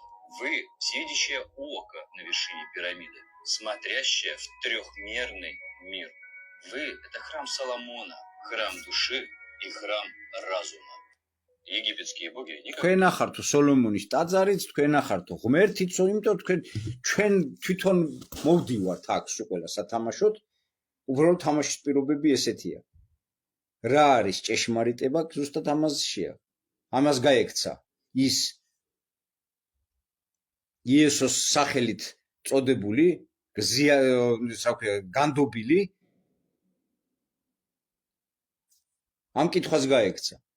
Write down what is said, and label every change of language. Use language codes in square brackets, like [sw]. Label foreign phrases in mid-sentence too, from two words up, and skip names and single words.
[ru] Вы всевидящее око на вершине пирамиды, смотрящее в трехмерный мир. Вы – это храм Соломона, храм души и храм разума. Египетские боги никогда... [ka] თქვენ ახართ სოლომონის ტაძარიც, თქვენ ახართ ღმერთიც, იმიტომ ჩვენ თვითონ მოვდივართ აქ სულ ყველა სათამაშოდ. უბრალოდ თამაშის პირობები ესეთია. რა არის ჭეშმარიტება, ზუსტად ამაზეა. ამას გაექცა ის იესოს სახელით წოდებული განდობილი ამ კითხვას გაექცა.